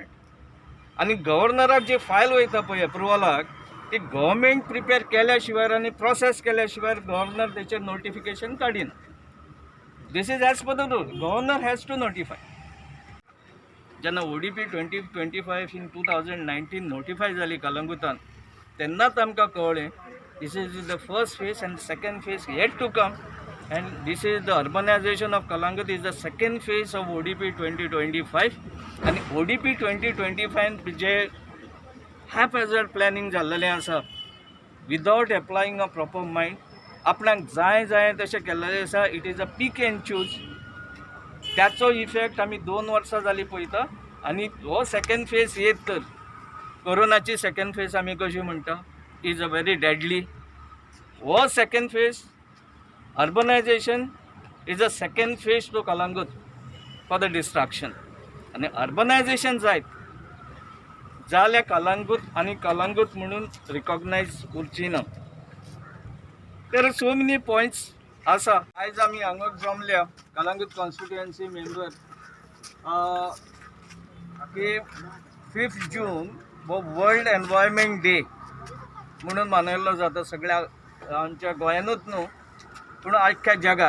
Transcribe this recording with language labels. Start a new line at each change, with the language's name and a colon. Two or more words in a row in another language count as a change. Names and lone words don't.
Konkani: आणि गव्हर्नराक जी फायल वयता पळय अप्रुवलाक ती
English: government prepare
Konkani: केल्या शिवाय आनी प्रोसेस केल्या शिवाय गव्हर्नर तेचेर नोटिफिकेशन काडिना.
English: This is as per the rule. Governor has to notify.
Konkani: जेन्ना ODP 2025
English: in 2019 notify
Konkani: जाली कलंगुटान तेन्नाच आमकां कळ्ळें
English: this is the first phase and second phase yet to come. And this is the urbanization of Kalangut is the second phase of ODP 2025. And ODP 2025 जे haphazard planning
Konkani: जाल्लेलें आसा
English: without applying a proper mind,
Konkani: आपणाक जाय तशें केल्लेलें आसा.
English: It is a pick and choose.
Konkani: त्याचो इफेक्ट आमी 2 वर्सां जालीं पळयता. आनी हो
English: second phase
Konkani: येत तर कोरोनाची
English: second phase
Konkani: आमी कशी म्हणटा
English: is a very deadly. हो second phase urbanization is a second phase to Kalangut for the distraction.
Konkani: आणि urbanization जायत जाल्यार कलांगूट आणि कलांगूट म्हणून रिकॉग्नायज उरची ना.
English: there are so many points
Konkani: आसा. आयज आमी हांगा जमल्या कलांगूट
English: constituency member
Konkani: की 5 जून हो वर्ल्ड एनवायरमेंट डे म्हणून मनयल्लो जाता सगळ्या आमच्या गोंयानूच न्हू पूण आख्ख्या जगार.